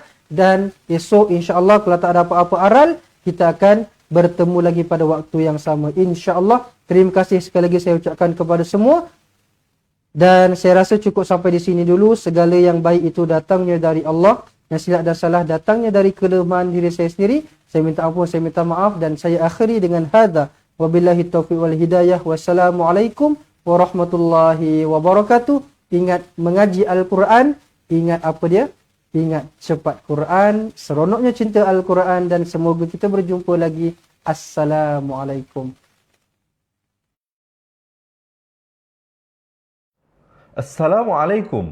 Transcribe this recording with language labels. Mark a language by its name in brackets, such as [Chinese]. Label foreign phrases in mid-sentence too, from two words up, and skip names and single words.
[Malay] Dan esok insya-Allah kalau tak ada apa-apa aral, kita akan bertemu lagi pada waktu yang sama, insya-Allah. Terima kasih sekali lagi saya ucapkan kepada semua. Dan saya rasa cukup sampai di sini dulu. Segala yang baik itu datangnya dari Allah, yang silap dan salah datangnya dari kelemahan diri saya sendiri. Saya minta ampun, saya minta maaf, dan saya akhiri dengan hadza. [Arabic] وبالله التوفيق والهداية. والسلام عليكم ورحمة الله وبركاته. [Malay] Ingat mengaji Al-Quran, ingat apa dia? Ingat cepat Quran, seronoknya cinta Al-Quran, dan semoga kita berjumpa lagi. Assalamualaikum. Assalamualaikum.